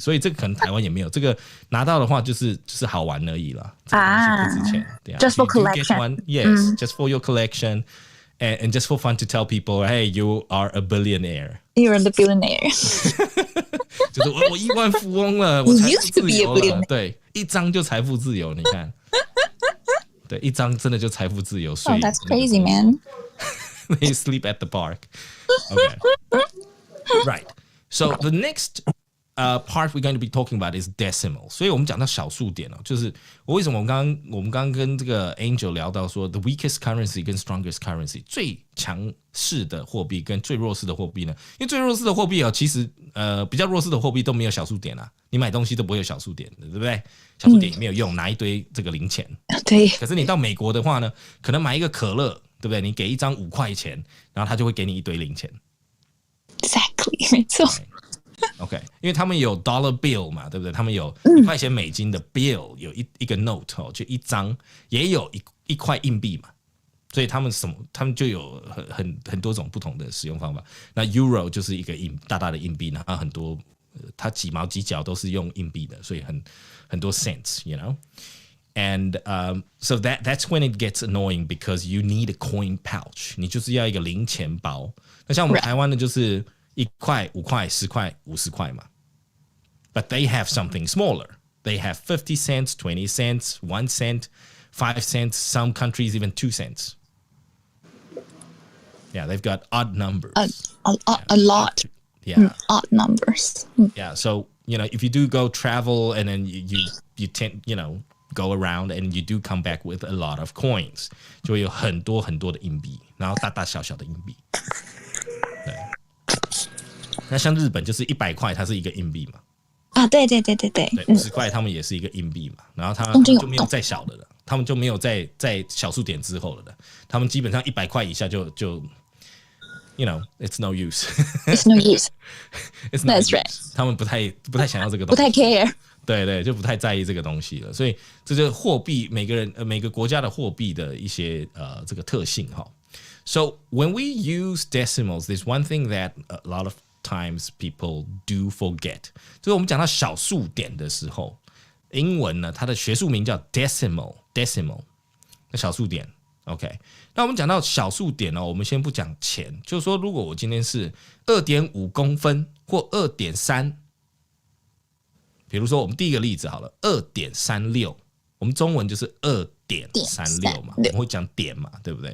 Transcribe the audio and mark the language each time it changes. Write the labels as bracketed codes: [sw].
[zh] 所以这个可能台湾也没有，这个拿到的话就是好玩而已啦。不值钱。 [en] Just for collection. Yes, just for your collection, and just for fun to tell people, hey, you are a billionaire. You're the billionaire. [zh] 就是我亿万富翁了，我财富自由了。对，一张就财富自由，你看。对，一张真的就财富自由。 [en] Oh, that's crazy, man. They sleep at the park. Okay. Right. So the next part we're going to be talking about is decimal. [zh] 所以我们讲到小数点哦，就是为什么我们刚刚跟这个 Angel 聊到说 [en] the weakest currency [zh] 跟 [en] strongest currency [zh] 最强势的货币跟最弱势的货币呢？因为最弱势的货币哦，其实比较弱势的货币都没有小数点啊，你买东西都不会有小数点的，对不对？小数点也没有用，拿一堆这个零钱。对。可是你到美国的话呢，可能买一个可乐，对不对？你给一张5块钱，然后他就会给你一堆零钱。 Exactly， 没错。 OK， 因为他们有 dollar bill 嘛，对不对？他们有1块钱美金的 bill， 有一个 note 哦，就一张，也有一块硬币嘛，所以他们就有很多种不同的使用方法。那 euro 就是一个大大的硬币，然后很多它几毛几角都是用硬币的，所以很多 cents，you know。 [en] And so that's when it gets annoying because you need a coin pouch， [zh] 你就是要一个零钱包。那像我们台湾的就是1块、5块、10块、50块嘛。 [en] But they have something smaller. They have 50 cents, 20 cents, 1 cent, 5 cents, some countries even 2 cents. Yeah, they've got odd numbers. A lot. Yeah. Odd numbers. Yeah, so, you know, if you do go travel and then you tend, you know, go around and you do come back with a lot of coins， [zh] 就会有很多的硬币，然后大大小小的硬币。对，那像日本就是100块，它是一个硬币嘛。啊，对。对，50块他们也是一个硬币嘛，然后他们就没有再小的了，他们就没有在小数点之后了的，他们基本上100块以下就 ， [en] you know, it's no use. It's no use. It's no That's use. right. [zh] 他们不太想要这个东西，不太 care。对，就不太在意这个东西了，所以这就是货币每个国家的货币的一些这个特性哈。 [en] So when we use decimals, there's one thing that a lot of times people do forget， [zh] 就是我们讲到小数点的时候，英文呢它的学术名叫 [en] decimal， 那小数点 ，OK。 [zh] 那我们讲到小数点呢，我们先不讲钱，就是说如果我今天是 2.5 公分或 2.3。比如说，我们第一个例子好了，2.36，我们中文就是2.36嘛，我们会讲点嘛，对不对？